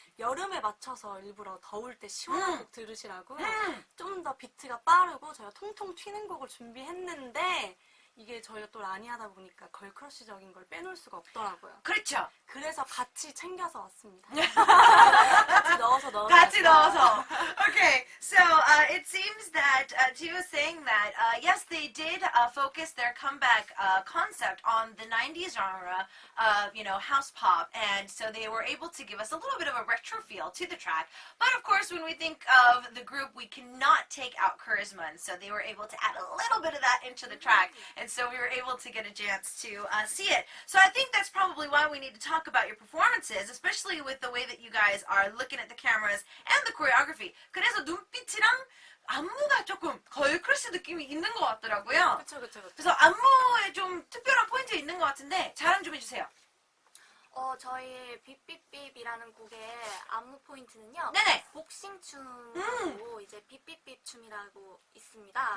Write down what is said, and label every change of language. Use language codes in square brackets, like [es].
[ko] 여름에 맞춰서 일부러 더울 때 시원한 곡 들으시라고 좀 더 비트가 빠르고 저희가 통통 튀는 곡을 준비했는데 이게 저희가 또 라니아다 보니까 걸크러쉬적인 걸 빼놓을 수가 없더라고요. 그렇죠. 그래서 같이 챙겨서 왔습니다. 같이 넣어서. 같이 넣어서. [en] Okay, so it seems that Ji was saying that yes, they did focus their comeback concept on the 90s genre of, house pop, and so they were able to give us a little bit of a retro feel to the track. But of course, when we think of the group, we cannot take out charisma, and so they were able to add a little bit of that into the track, and so we were able to get a chance to see it. So I think that's probably why we need to talk about your performances, especially with the way that you guys are looking at the cameras and the choreography. [ko] 그래서 눈빛이랑 안무가 조금 걸크러쉬 느낌이 있는 것 같더라고요. 그쵸. 그래서 안무에 좀 특별한 포인트 있는 것 같은데 자랑 좀 해주세요. 저희 삐삐삐이라는 곡의 안무 포인트는요. 네네. 복싱춤으로 이제 삐삐삐 춤이라고 있습니다.